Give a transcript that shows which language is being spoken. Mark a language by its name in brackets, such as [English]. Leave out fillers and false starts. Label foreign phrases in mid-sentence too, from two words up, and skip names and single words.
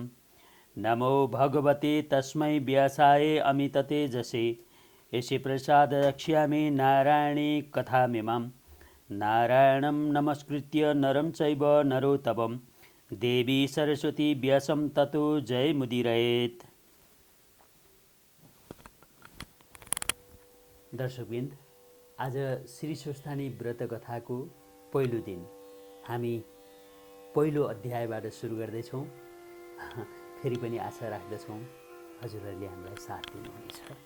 [Sanskrit] नमो भगवते तस्मै व्यासाय अमिततेजसे यस्य प्रसाद रक्ष्यामि नारायणी कथामिमां। नारायणं नमस्कृत्य नरं चैव नरोत्तमं देवी सरस्वती व्यासं ततो जयमुदीरयेत्। [Nepali] दर्शकवृन्द, आज श्री स्वस्थानी व्रत कथाको पहिलो दिन हामी पहिलो अध्यायबाट सुरु गर्दैछौँ। फेरि पनि आशा राख्दछौँ हजुरहरूले हामीलाई साथ दिनुहुनेछ।